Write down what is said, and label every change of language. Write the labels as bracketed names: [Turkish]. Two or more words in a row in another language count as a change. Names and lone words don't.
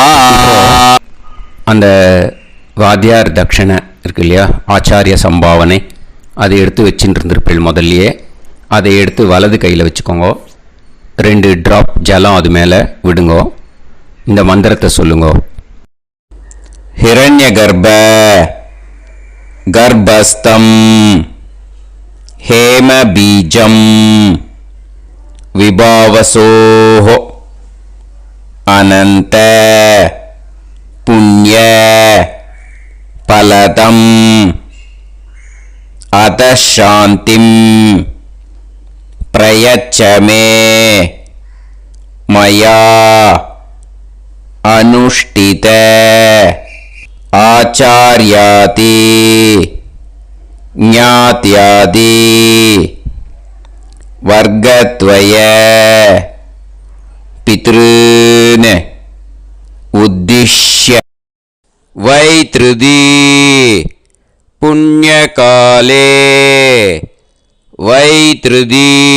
[Tamil] அந்த வாத்தியார் தட்சணை இருக்கு இல்லையா, ஆச்சாரிய சம்பாவனை, அதை எடுத்து வச்சுட்டு இருந்திருப்பேன் முதல்லையே. அதை எடுத்து வலது கையில் வச்சுக்கோங்க. 2 ட்ராப் ஜலம் அது மேலே விடுங்கோ. இந்த மந்திரத்தை சொல்லுங்கோ. [Sanskrit] हिरण्य गर्भ गर्भस्थं हेम बीजं विभावसोः अनंत पुण्य फलदम् अतशान्तिम् प्रयच्छमे मया अनुष्ठित आचार्यादि ज्ञात्यादि वर्गद्वय पितॄन् उद्दिश्य वैधृति पुण्यकाले वैधृति